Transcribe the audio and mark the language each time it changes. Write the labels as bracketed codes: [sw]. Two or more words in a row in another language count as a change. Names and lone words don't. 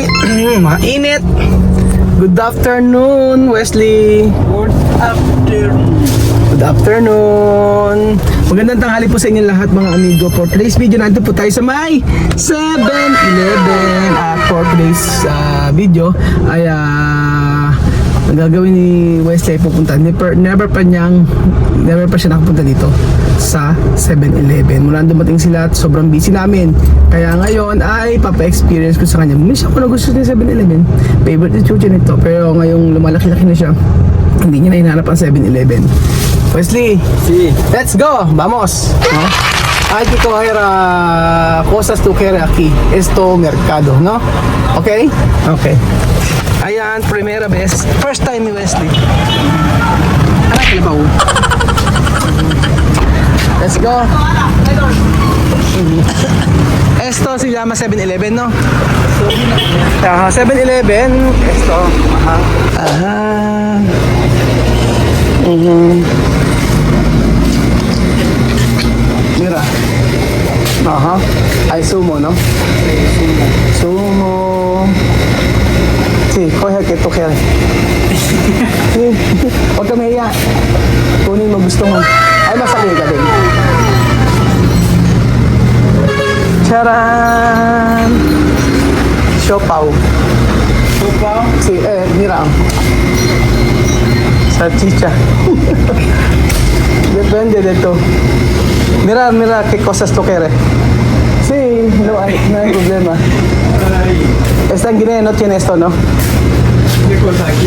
[tl] Mainit. [en] Good afternoon, Wesley. Good afternoon. Good afternoon. [tl] Magandang tanghali po sa inyo lahat mga amigo. [en] For today's video, [tl] nandito po tayo sa may 7-Eleven. At [en] for today's video [tl] ay ang gagawin ni Wesley ay pupunta. Never pa siya nakapunta dito sa 7-Eleven. Mula dumating sila at sobrang busy namin. Kaya ngayon ay papa-experience ko sa kanya. Miss ako na gusto niya 7-Eleven. Favorite ni Chucha nito. Pero ngayong lumalaki-laki na siya, hindi niya na hinahanap ang 7-Eleven. [es] Wesley, Sí. [en] let's go! [es] Vamos! ¿No? Hay que coger cosas to coger aquí. Esto mercado, ¿no? Okay? Okay. Ayan, primera vez. [en] First time [tl] ni Wesley. Ano kalabaw? [en] Let's go. [es] Esto se llama 7-Eleven, ¿no? 7-Eleven. Esto. Ajá. Mira. Ajá. Hay sumo, ¿no? Sumo. Sí, coge que tú quieres. Sí. [tl] Huwag ka mahiya. Kunin mo gusto mo. Ay, masakit ka din. Charan! Siopaw. Siopaw. [es] Sí, mira. Salchicha. Depende de esto. Mira, qué cosas tú quieres. Sí, no hay problema. Esta en Guinea no tiene esto, ¿no? ¿Qué cosa aquí?